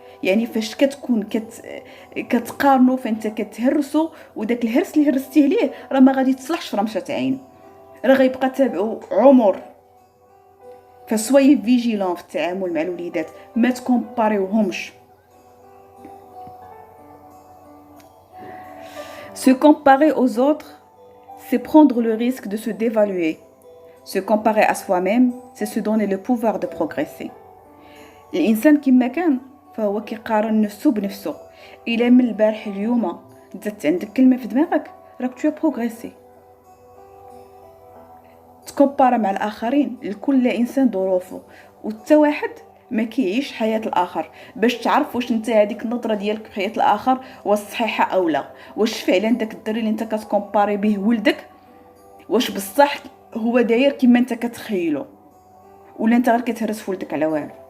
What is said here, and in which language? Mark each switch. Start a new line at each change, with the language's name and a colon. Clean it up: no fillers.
Arabic: يعني فاش كتكون كتقارنوا فانت كتهرسوا، وداك الهرس اللي هرستيه ليه راه ما غادي تصلحش في رمشه عين، راه غيبقى تابعو عمر. فسوي فيجيلون في التعامل مع الوليدات، ما تكومباريوهمش.
French: Se comparer aux autres, c'est prendre le risque de se dévaluer. Se comparer à soi-même, c'est se donner le pouvoir de progresser.
Arabic: الإنسان كما كان فهو كيقارن نفسه بنفسه. إلا من البارح اليوم زدت عندك كلمة في دماغك راك
French: تو بروغريسي.
Arabic: تكومبارا مع الآخرين، لكل إنسان ظروفه، وتا واحد ما كيعيش حياة الآخر باش تعرف واش انت هذيك النظرة ديالك في حياة الآخر واش صحيحة أو لا، واش فعلا داك الدري اللي انت كتكومباري به ولدك واش بصح هو داير كما انت كتخيلو، ولا انت غير كتهرس في ولدك على والو.